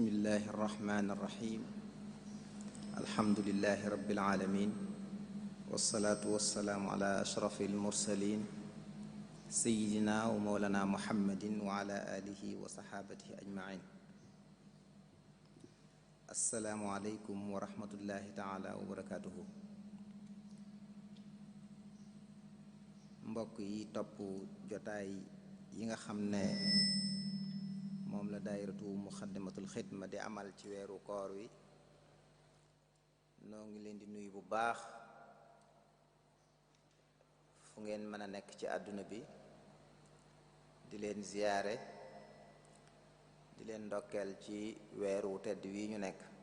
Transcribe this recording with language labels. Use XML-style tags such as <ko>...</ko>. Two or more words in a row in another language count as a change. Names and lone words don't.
<ar>الله الرحمن الرحيم الحمد لله رب العالمين والصلاة والسلام على أشرف المرسلين سيدنا ومولانا محمد وعلى آله وصحابته أجمعين. السلام عليكم ورحمة الله تعالى وبركاته.</ar> <wo>mbokk yi topp jotaay yi nga xam ne moom la daayiratu muxaddamatul xidma di amal ci weeru koor wi noo ngi leen di nuyu bu baax fu ngeen mën a nekk ci àdduna bi di leen ziyaare di leen ndokkeel ci weeru tedd wi ñu nekk</wo>